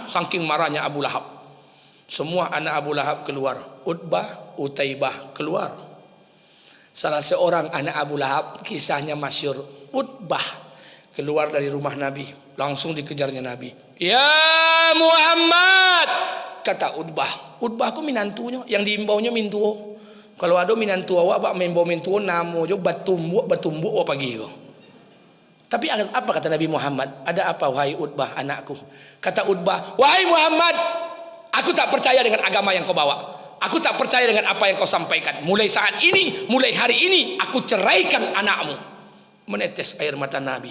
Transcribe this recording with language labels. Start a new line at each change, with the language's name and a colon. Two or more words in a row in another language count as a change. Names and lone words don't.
Indonesian: Saking marahnya Abu Lahab. Semua anak Abu Lahab keluar. Utbah, Utaibah keluar. Salah seorang anak Abu Lahab, kisahnya masyhur. Utbah keluar dari rumah Nabi, langsung dikejarnya Nabi. Ya Muhammad, kata Utbah.
Minangkabau: Utbah ku minantunya, yang diimbaunya mintuo. Kalau ada minantu awak membau mintuo namo jo batumbuk wa pagi ko.
Indonesian: Tapi apa kata Nabi Muhammad? Ada apa wahai Utbah anakku? Kata Utbah, wahai Muhammad, aku tak percaya dengan agama yang kau bawa. Aku tak percaya dengan apa yang kau sampaikan. Mulai saat ini, mulai hari ini, aku ceraikan anakmu. Menetes air mata Nabi.